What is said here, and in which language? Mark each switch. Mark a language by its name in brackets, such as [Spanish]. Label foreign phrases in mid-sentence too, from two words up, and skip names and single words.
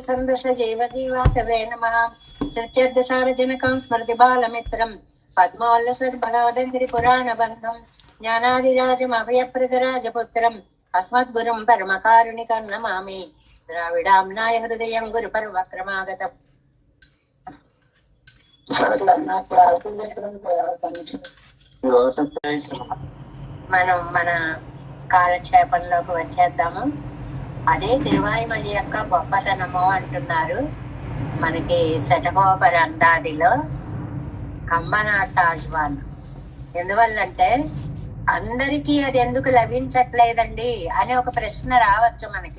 [Sanskrit] सन्दश जीव जीवातवे नमः सृत्यर्थसारजनकं स्मृतिबालमित्रं पद्मोल्लसद्भगवदङ्घ्रिपुराणबन्धं ज्ञानादिराजमभयप्रदराजपुत्रम् अस्मद्गुरुं परमकारुणिकं नमामि द्राविडाम्नाय हृदयं गुरुपर्वक्रमागतम् [Telugu] మనం మన కాలక్షేపంలోకి వచ్చేద్దాము. అదే తిరువాయిమణి యొక్క గొప్పతనము అంటున్నారు. మనకి శటకోపర అందాదిలో కంబనాటాజ్వాన్ ఎందువల్లంటే అందరికీ అది ఎందుకు లభించట్లేదండి అని ఒక ప్రశ్న రావచ్చు మనకి.